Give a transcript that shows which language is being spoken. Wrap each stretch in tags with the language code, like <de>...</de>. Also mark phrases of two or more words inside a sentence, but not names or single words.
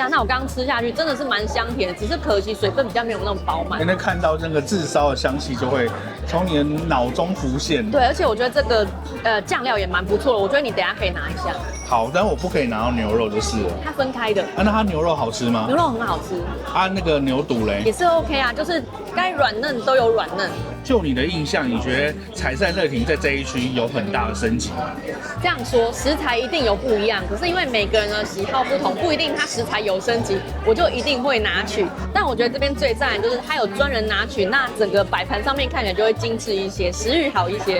<zh>那我剛剛吃下去真的是蠻香甜的，只是可惜水分比較沒有那麼飽滿。那看到那個炙燒的香氣就會從你的腦中浮現。對，而且我覺得這個醬料也蠻不錯的，我覺得你等一下可以拿一下。好，但我不可以拿到牛肉就是了。它分開的。那它牛肉好吃嗎？牛肉很好吃。那個牛肚嘞？也是 OK 啊，就是該軟嫩都有軟嫩。就你的印象，你覺得采善樂亭在這一區有很大的升級嗎？這樣說，食材一定有不一樣，可是因為每個人的喜好不同，不一定他食材有升級，我就一定會拿取。但我覺得這邊最讚的就是他有專人拿取，那整個擺盤上面看起來就會精緻一些，食慾好一些。</zh>